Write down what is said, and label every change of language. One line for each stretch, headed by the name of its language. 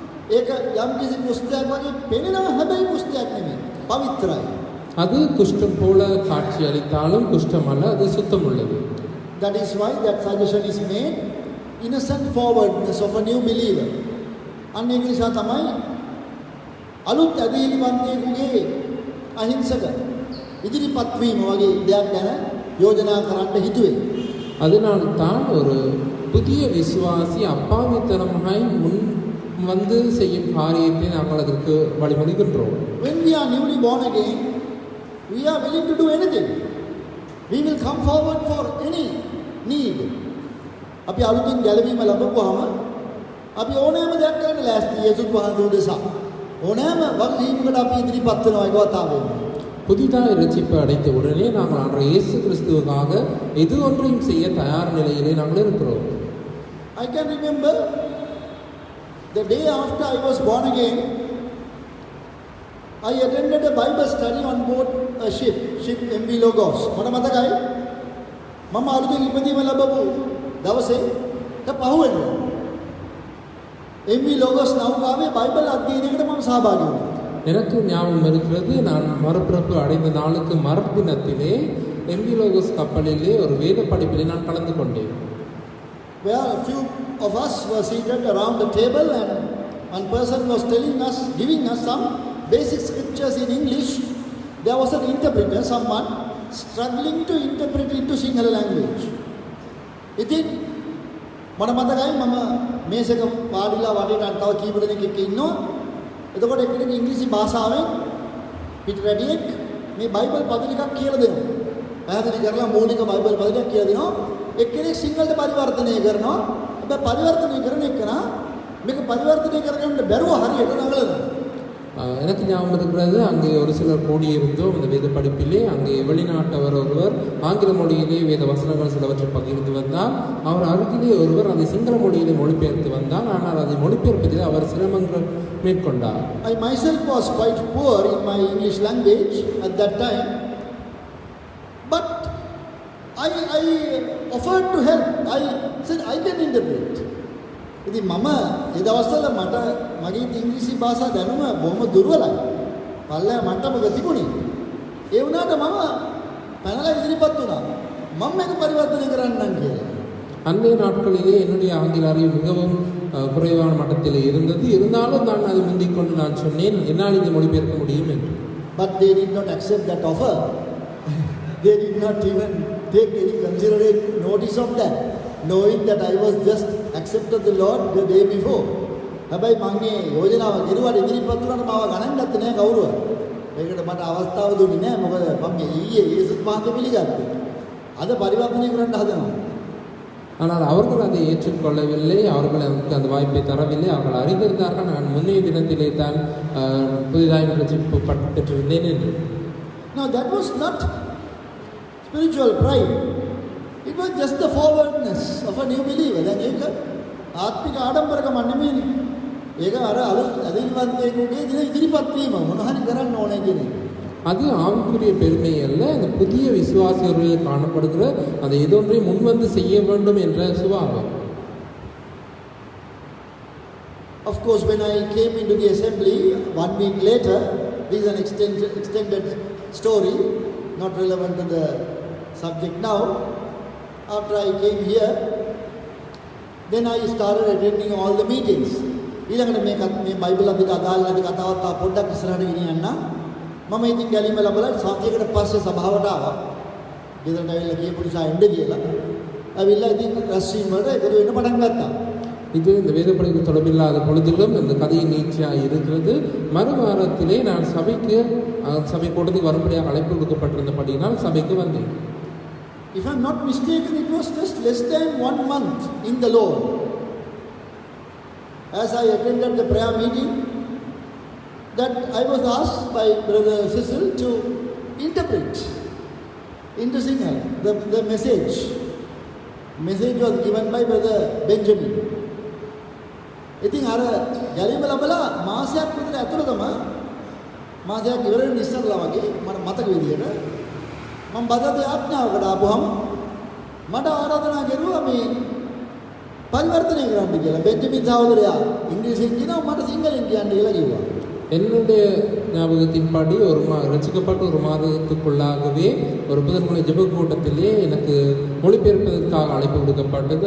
Sinhala: ඒක යම් කිසි කුෂ්ඨයක් වගේ පෙනෙනවා, හැබැයි කුෂ්ඨයක් නෙමෙයි. පවිත්‍රයි.
Tamil: அது குஷ்டம் போல காட்சி அளித்தாலும் குஷ்டம் அல்ல, அது சுத்தம் உள்ளது.
English: That is why that suggestion is made, innocent forwardness of a new believer.
Sinhala: අන්න ඒක නිසා තමයි අලුත් ඇදහිලිවන්තයෙකුගේ අහිංසක ඉදිරිපත් වීම වගේ දෙයක් ගැන යෝජනා කරන්න හිතුවේ.
Tamil: அதனால் தான் ஒரு புதிய விசுவாசி அப்பாவித்தனமாய் முன் வந்து செய்யும் காரியத்தை நாங்கள் அதற்கு வழிமொழிகின்றோம்.
English: When we are newly born again, we are willing to do anything. We will come forward for any need.
Sinhala: අපි අලුතින් ගැලවීම ලැබුවාම අපි ඕනෑම දෙයක් කරන්න ලෑස්ති. යේසුස් වහන්සේ උදෙසා ඕනෑම වගකීමකට අපි ඉදිරිපත් වෙනවා ඒකවතාවෙන්න.
Tamil: புதிதாக ரட்சிப்பு அடைத்த உடனே நாங்கள் அன்று இயேசு கிறிஸ்துவுக்காக எது ஒன்றையும் செய்ய தயார் நிலையிலே நாங்கள் இருக்கிறோம்.
English: I can remember the day after I was born again, I attended a Bible study on board a ship MV Logos.
Sinhala: මට මතකයි මම අලුතින් ඉපදීම ලැබපු දවසේ පහුවෙනවා MV Logos නෞකාවේ බයිබල් අධ්‍යයනයකට මම සහභාගී වුණා.
Tamil: எனக்கு ஞாபகம் இருக்கிறது, நான் மறுபிறப்பு அடைந்த நாளுக்கு மறுதினத்திலே எம்பி லோகஸ் கப்பலிலே ஒரு வேத படிப்பிலே நான் கலந்து கொண்டேன்.
English: Where a few of us were seated around the table and one person was giving us some basic scriptures in English. There was an interpreter, someone struggling to interpret into Sinhala language.
Sinhala: ඉතින් මට මතකයි මම මේසක වාඩිලා වටේට තව කීප දෙනෙක් එක්ක ඉන්නවා. එතකොට එක්කෙනෙක් ඉංග්‍රීසි භාෂාවෙන් පිටරැඩියෙක් මේ බයිබල් පද ටිකක් කියලා දෙනවා. පැහැදිලි කරලා මූලික බයිබල් පද ටිකක් කියලා දෙනවා. එක්කෙනෙක් සිංහලට පරිවර්තනය කරනවා. හැබැයි පරිවර්තනය කරන එකන මේක පරිවර්තනය කරගන්න බැරුව හරියට නගලනවා.
Tamil: எனக்கு ஞாபகம் இருக்கிறது, அங்கே ஒரு சிலர் கூடியிருந்தோம் இந்த வேத படிப்பிலே. அங்கே வெளிநாட்டவர் ஒருவர் ஆங்கில மொழியிலே வேத வசனங்கள் சிலவற்றை பகிர்ந்து வந்தால், அவர் அருகிலே ஒருவர் அதை சிங்கள மொழியிலே மொழிபெயர்த்து வந்தால், ஆனால் அதை மொழிபெயர்ப்பதில் அவர் சிரமங்கள் மேற்கொண்டார்.
English: I myself was quite poor in my English language at that time, but I offered to help. I said I can interpret.
Sinhala: ඉතින් මම ඒ දවස්වල මට මගේ ඉංග්‍රීසි භාෂා දැනුම බොහොම දුර්වලයි. පල්ලෙහා මට්ටමක තිබුණේ. ඒ වුණාට මම පැනලා ඉදිරිපත් වුණා. මම මේක පරිවර්තනය කරන්නම් කියලා.
Tamil: அன்றைய நாட்களிலே என்னுடைய ஆங்கில அறிவு மிகவும் குறைவான மட்டத்தில் இருந்தது. இருந்தாலும் நான் அதை முந்திக் கொண்டு நான் சொன்னேன், என்னால் இதை மொழிபெயர்க்க முடியும் என்று.
English: But they did not accept that offer. They did not even take any considerate notice of that, knowing that I was just accepted the Lord the day before.
Sinhala: හැබැයි මම මේ යෝජනාව ගෙරුවාට ඉදිරිපත් වුණාට මාව ගණන් ගත්තේ නැහැ කවුරුවත්. ඒකට මට අවස්ථාව දුන්නේ නැහැ. මොකද මම මේ ඊයේ යේසුස් වහන්සේ පිළිගත්තේ. අද පරිවර්තනය කරන්න හදනවා.
Tamil: ஆனால் அவர்கள் அதை ஏற்றுக்கொள்ளவில்லை, அவர்கள் எனக்கு அந்த வாய்ப்பை தரவில்லை. அவர்கள் அறிந்திருந்தார்கள் நான் முன்னைய தினத்திலே தான் புதிதாக ரட்சிப்பு பெற்றிருந்தேன் என்று.
English: Now that was not spiritual pride. It was just the forwardness of a new believer.
Sinhala: දැන් ඒක ආත්මික ආඩම්බරකම නෙමෙයිනේ. ඒක අර අදින්වන්තයෙකුගේ ඉදිරිපත් වීම මොන හරි කරන්න ඕනේ කියන එක.
Tamil: அது ஆவிக்குரிய பெருமை அல்ல, அந்த புதிய விசுவாசிகளில் காணப்படுகிற அதை ஏதொன்றை முன்வந்து செய்ய வேண்டும் என்ற சுபாவம்.
English: Of course, when I came into the assembly 1 week later, this is an extended story, not relevant to the subject now. After I came here, then I started attending all the meetings.
Sinhala: ඊළඟට මේ Bible අධික අදාළ නැති කතාවත් පොඩ්ඩක් ඉස්සරහට ගෙනියන්න. මම ඉතින් ගැලීම ලැබලා සතියකට පස්සේ සභාවට ආවා. ගෙදරට ඇවිල්ලා කියපු නිසා එන්න කියලා. ඇවිල්ලා ඉතින් රැස්වීම වලට එකතු වෙන්න පටන් ගත්තා.
Tamil: இது இந்த வேதப்படிக்கு தொடர்பில்லாத பொழுதிலும் இந்த கதையின் நீட்சியாக இருக்கிறது. மறுவாரத்திலே நான் சபை கூட்டத்துக்கு வரும்படியாக அழைப்பு கொடுக்கப்பட்டிருந்தபடியினால் சபைக்கு வந்தேன்.
English: If I'm not mistaken, it was just less than 1 month in the Lord. As I attended the prayer meeting, that I was asked by Brother Cecil to interpret into Sinhala the message. Message was given by Brother Benjamin.
Sinhala: ඉතින් අර ගැලීම ලැබලා මාසයක් විතර ඇතුළතම මාසයක් ඉවර වෙන ඉස්සරලා වගේ මට මතක විදියට මම බදේ ආඥාවකට ආපුවම මට ආරාධනා කරුවා මේ පරිවර්තනය කරන්න කියලා. බෙන්ජමින් සහෝදරයා ඉංග්‍රීසියෙන් කියනවා මට සිංහලෙන් කියන්න කියලා කිව්වා.
Tamil: என்னுடைய ஞாபகத்தின்படி ரசிக்கப்பட்ட ஒரு மாதத்துக்குள்ளாகவே ஒரு புதன்முனை ஜெப கூட்டத்திலே எனக்கு மொழிபெயர்ப்பதற்காக அழைப்பு விடுக்கப்பட்டது.